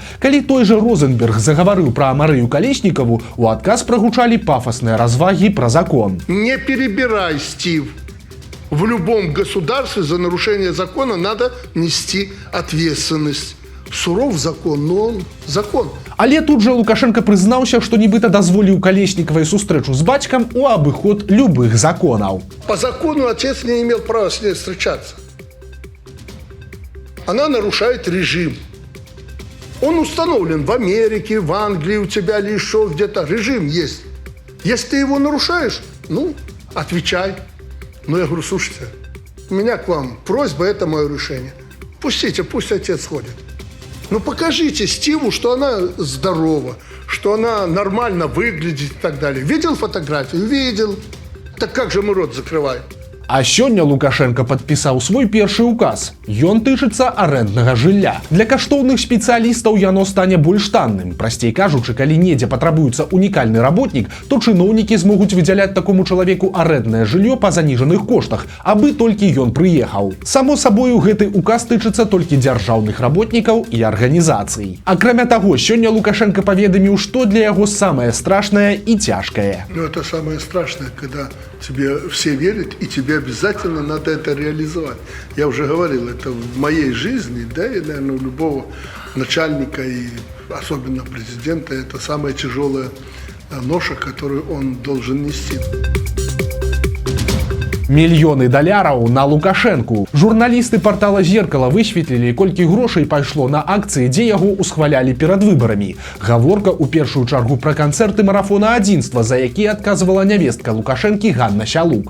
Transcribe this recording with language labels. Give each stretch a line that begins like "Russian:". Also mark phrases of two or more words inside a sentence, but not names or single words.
Belarusian: Калі той жа Розенберг загаварыў пра Марыю Калеснікаву, у адказ прагучалі пафасныя развагі пра закон.
Russian: Не перебирай, Стив. В любом государстве за нарушение закона надо нести ответственность. Суров закон, но он закон.
Belarusian: Але тут жа Лукашенко прызнаўся, што нібыта дазволіў Калеснікавай сустрэчу з бацькам у абыход любых законаў.
Russian: По закону отец не имел права с ней встречаться. Она нарушает режим. Он установлен в Америке, в Англии, у тебя или еще где-то. Режим есть. Если ты его нарушаешь, отвечай. Но я говорю, слушайте, у меня к вам просьба, это мое решение. Пустите, пусть отец ходит. Ну покажите Стиву, что она здорова, что она нормально выглядит и так далее. Видел фотографию? Видел. Так как же мы рот закрываем?
Belarusian: А сёння Лукашенко падпісаў свой першы указ. Ён тычыцца арэнднага жылля. Для каштоўных спецыялістаў яно стане больш танным. Прасцей кажучы, калі недзе патрабуецца унікальны работнік, то чыноўнікі змогуць выдзяляць такому чалавеку арэнднае жыллё па заніжаных коштах, абы толькі ён прыехаў. Само сабою, гэты указ тычыцца толькі дзяржаўных работнікаў і арганізацый. Акрамя таго, сёння Лукашенко паведаміў, што для яго самае страшнае і цяжкае.
Russian: Ну это самое страшное, когда тебе все верят и тебе обязательно надо это реализовать. Я уже говорил, это в моей жизни, да, и, наверное, у любого начальника и особенно президента, это самая тяжелая ноша, которую он должен нести.
Belarusian: Мільёны даляраў на Лукашэнку. Журналісты партала «Зеркало» высветлілі, колькі грошай пайшло на акцыі, дзе яго усхвалялі перад выбарамі. Гаворка ў першую чаргу пра канцэрты марафона адзінства, за які адказвала нявестка Лукашэнкі Ганна Сялук.